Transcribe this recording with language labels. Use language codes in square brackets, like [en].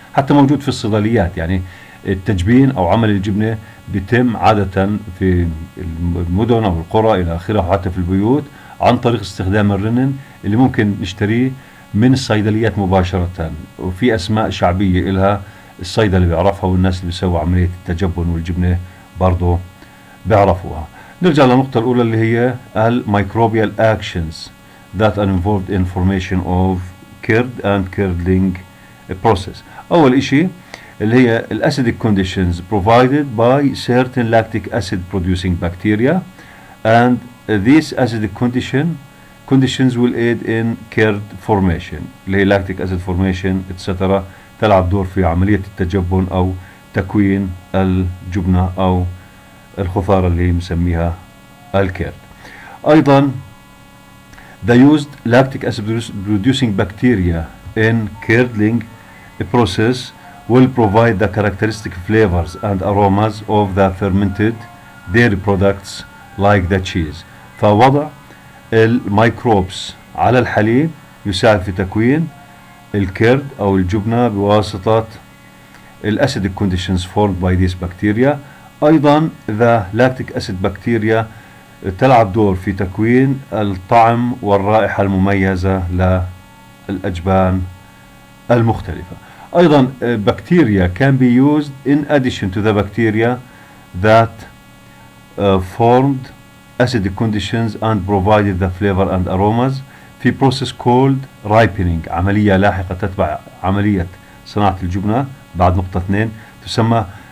[ar] حتى موجود في الصيدليات، يعني التجبين أو عمل الجبنة بيتم عادة في المدن أو القرى إلى آخره، وحتى في البيوت عن طريق استخدام الرنين اللي ممكن نشتريه من الصيدليات مباشرة، وفي أسماء شعبية إلها الصيدلي بيعرفها، والناس اللي بيسووا عملية التجبن والجبنة برضو بيعرفوها. نرجع للنقطة الأولى اللي هي الميكروبيال [en] actions that are involved in formation of curd and curdling process. [ar] أول إشي اللي هي [en] acidic conditions provided by certain lactic acid producing bacteria, and these acidic conditions will aid in curd formation [ar] اللي هي [en] lactic acid formation etc. [ar] تلعب دور في عملية التجبن أو تكوين الجبنة أو الخضار اللي مسميها الكيرد. أيضا [en] the used lactic acid producing bacteria in curdling process will provide the characteristic flavors and aromas of the fermented dairy products like the cheese. [ar] فوضع الميكروبس على الحليب يساعد في تكوين الكرد أو الجبنة بواسطة [en] acidic conditions formed by these bacteria. [ar] أيضا [en] the lactic acid bacteria [ar] تلعب دور في تكوين الطعم والرائحة المميزة للأجبان المختلفة. أيضا [en] bacteria can be used in addition to the bacteria that formed acidic conditions and provided the flavor and aromas في process called ripening، [ar] عملية لاحقة تتبع عملية صناعة الجبنة بعد نقطة 2 تسمى